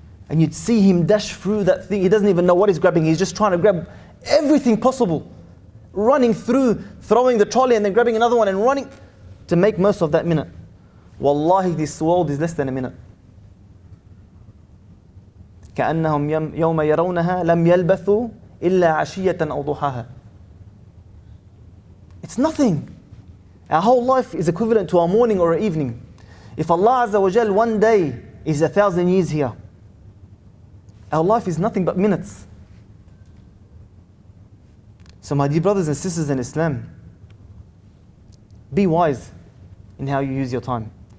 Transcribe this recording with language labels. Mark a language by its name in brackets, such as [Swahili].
[English] And you'd see him dash through that thing. He doesn't even know what he's grabbing. He's just trying to grab everything possible. Running through, throwing the trolley and then grabbing another one and running to make most of that minute. Wallahi, this world is less than a minute. [Arabic] كأنهم يوم يرونها لم يلبثوا إلا عشية أو ضحاها. [English] It's nothing. Our whole life is equivalent to a morning or an evening. If Allah Azza wa Jal one day is 1,000 years here, our life is nothing but minutes. So my dear brothers and sisters in Islam, be wise in how you use your time.